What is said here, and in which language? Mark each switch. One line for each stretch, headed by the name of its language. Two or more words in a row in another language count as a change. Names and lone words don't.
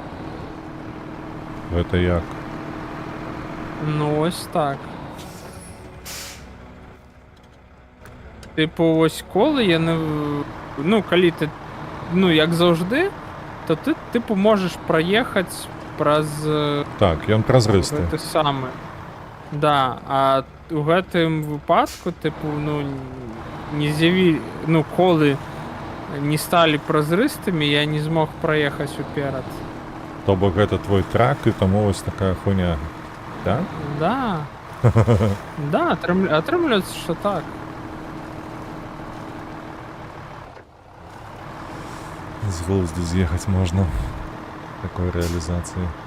Russian: Это як?
Ukrainian: Ну, ось так. Типу, ось коли я не. Ну, коли ти. Ну, як завжди, то ти, типу, можеш проїхати праз.
Belarusian: Так, ён празрысты.
Ukrainian: Те саме. Да, а у гэтым випадку, типу, ну, не з'яві...
Belarusian: Ну, коли не стали прозрыстымі, я не змог проїхати уперед. То бок гэта твой трак, і тому ось така хуйня. Так? Да. Да, атрымліваецца,
Ukrainian: що так. З глузду з'їхати можна. Такой реалізації.